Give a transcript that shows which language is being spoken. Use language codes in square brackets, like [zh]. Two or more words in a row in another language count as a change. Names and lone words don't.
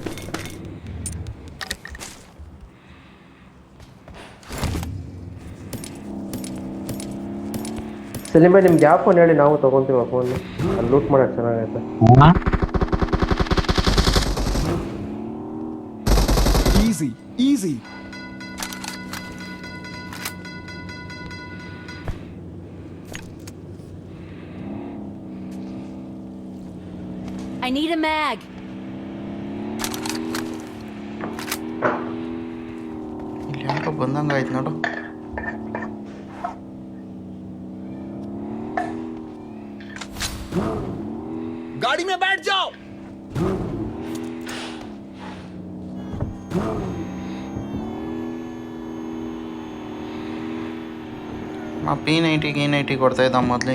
[kn] ಸಲೀಮ್ ಭಾಯ್ ನಿಮ್ಗೆ ಯಾವ ಫೋನ್ ಹೇಳಿ ನಾವು ತಗೊಂತೀವಿ ಫೋನ್ ಅಲ್ಲಿ ಲೂಟ್ ಮಾಡಕ್ ಚೆನ್ನಾಗೈತೆ. [en] easy easy. I need a mag. [kn] ಇಲ್ಲಿ ಯಾಕೋ ಬಂದಂಗೆ ಆಯ್ತು ನೋಡು. [hi] गाड़ी में बैठ जाओ. [kn] P90 G90 ಕೊಡ್ತಾ ಇದ್ದ ಮೊದಲು.